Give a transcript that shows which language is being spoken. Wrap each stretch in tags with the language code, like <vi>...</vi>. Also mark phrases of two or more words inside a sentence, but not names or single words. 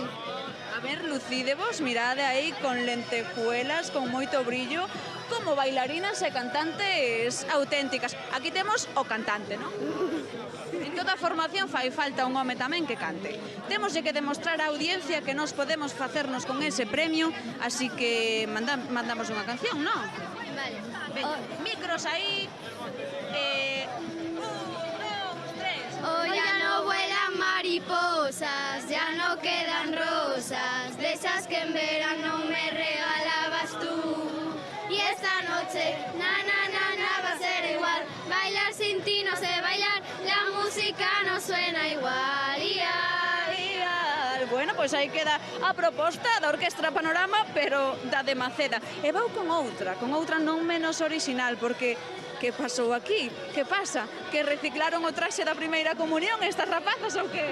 <gl>A ver, lucídevos, mirade aí con lentejuelas, con moito brillo, como bailarinas e cantantes auténticas. Aquí temos o cantante, non? En toda a formación fai falta un home tamén que cante. Temoslle que demostrar á audiencia que nos podemos facernos con ese premio, así que mandamos unha canción, non? Vale. Micros aí.</gl> <es>Hoy ya no vuelan mariposas, ya no quedan rosas, de esas que en verano me regalabas tú. Y esta noche, va a ser igual, bailar sin ti no sé bailar, la música no suena igual.</es> <gl>Bueno, pois aí queda a proposta da Orquestra Panorama, pero da de Maceda. E vou con outra non menos original, porque que pasou aquí? Que pasa? Que reciclaron o traxe da primeira comunión estas rapazas ou que?</gl>